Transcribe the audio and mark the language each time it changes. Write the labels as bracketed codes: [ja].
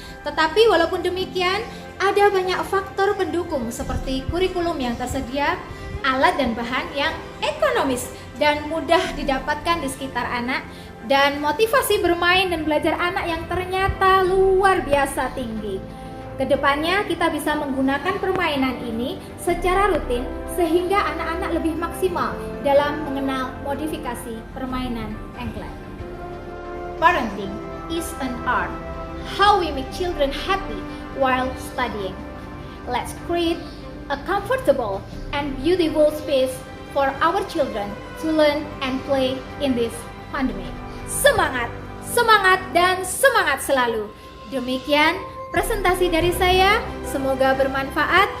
[id] Tetapi walaupun demikian, ada banyak faktor pendukung seperti kurikulum yang tersedia, alat dan bahan yang ekonomis dan mudah didapatkan di sekitar anak, dan motivasi bermain dan belajar anak yang ternyata luar biasa tinggi. Kedepannya kita bisa menggunakan permainan ini secara rutin sehingga anak-anak lebih maksimal dalam mengenal modifikasi permainan engklek. [en] Parenting is an art. How we make children happy while studying. Let's create a comfortable and beautiful space for our children to learn and play in this pandemic. [id] Semangat, semangat, dan semangat selalu. Demikian presentasi dari saya, semoga bermanfaat.